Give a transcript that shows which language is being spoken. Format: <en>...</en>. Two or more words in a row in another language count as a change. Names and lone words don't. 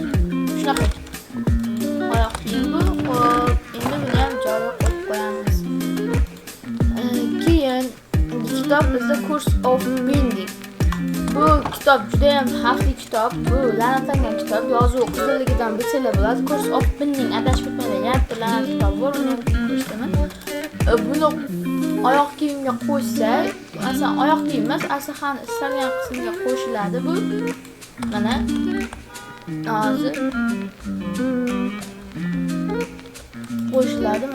<uz>Shunaqa. Oyoq kiyim bu. Hop, endi buni ham joyiga qo'yib qo'yamiz. Keyin kitob bizda Curse of Bending. Bu kitob juda ham xavfli kitob. Bu la'natlangan kitob. Yozuv qizilligidan bilsanglar bo'ladi. Curse of Bending adashib ketmaydi. Yana bitta la'nat kitob bor, uni ham ko'rsataman. Buni oyoq kiyimga qo'shsak, masalan, oyoq kiyim emas, aslahani istalgan qismiga qo'shiladi bu. Mana hozir qo'shiladi.</uz>